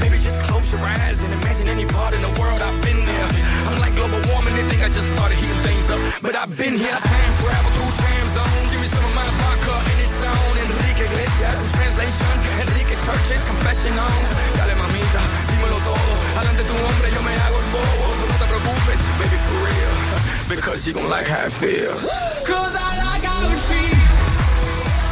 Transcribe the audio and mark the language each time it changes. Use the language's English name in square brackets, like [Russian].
[English] Baby, just close your eyes and imagine any part in the world. I've been there. I'm like global warming. They think I just started heating things up, but I've been here. I can travel through time zones. Give me some of my vodka and it's on. Enrique Iglesias in translation. Enrique Church's confessional. [Spanish] Dale mamita, dímelo todo. Adelante tu hombre, yo me hago el bobo. [English] So [Spanish] no te preocupes, [English] baby, for real. Because you gon' like how it feels. 'Cause I like how it feels.